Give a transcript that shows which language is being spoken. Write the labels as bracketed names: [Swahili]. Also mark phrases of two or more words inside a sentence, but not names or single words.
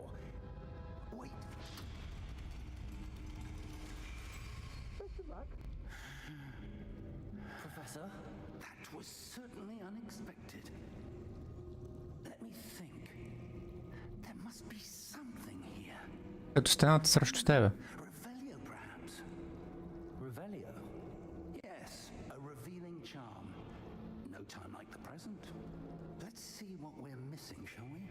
[English] Wait. Best of luck. Professor? That was certainly unexpected. Let me think. There must be something here. [Bulgarian] Като стената срещу тебе. [English] Revelio, perhaps? Revelio? Yes, a revealing charm. No time like the present. Let's see what we're missing, shall we?